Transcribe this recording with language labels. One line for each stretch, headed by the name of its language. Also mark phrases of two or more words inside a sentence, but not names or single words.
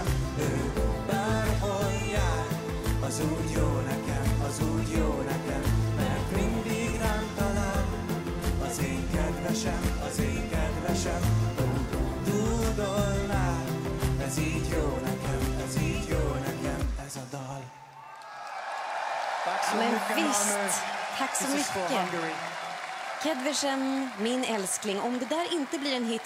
Hungarian: Ő bárhol jár, az úgy jó nekem, az úgy jó nekem, mert mindig rám talál. Az én kedvesem, az én kedvesem, úgy dúdolnál. Ez így jó nekem, ez így jó nekem, ez a dal.
Swedish: Men visst, tack så mycket. Kedversem, min älskling. Om det där inte blir en hit